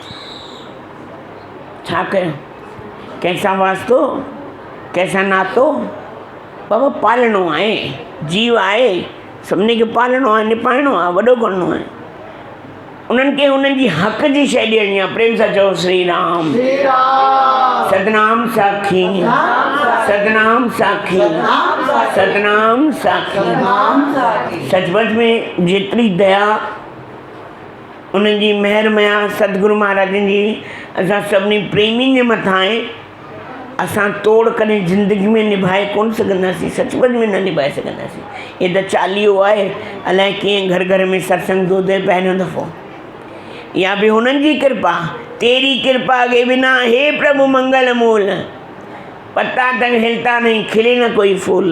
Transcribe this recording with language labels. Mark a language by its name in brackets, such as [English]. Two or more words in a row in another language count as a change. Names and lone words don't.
[Sindhi] छा कयो? कंहिंसां वास्तो, कंहिंसां नातो? बाबा पालणो आहे, जीव आहे, सभिनी खे पालणो आहे, निभाइणो आहे, वॾो करिणो आहे। उन्हनि खे उन्हनि जी हक़ जी शइ ॾियणी आहे। प्रेम सां चओ श्री राम। श्री राम। सतनाम साखी, सतनाम साखी, सतनाम साखी। सचमुच में जेतिरी दया उन्हनि जी महिर मया सतगुरु महाराजनि जी असां सभिनी प्रेमियुनि जे मथां आहे। असां तोड़ करे ज़िंदगी में निभाए कोन सघंदासीं, सचमुच में न निभाए सघंदासीं। हे त चालीहो आहे, अलाए कीअं घर घर में सत्संग थो थिए पहिरियों दफ़ो। या भी उन्हनि जी कृपा। [Hindi] तेरी कृपा के बिना हे प्रभु मंगल मूल, पत्ता तक हिलता नहीं, खिले न कोई फूल।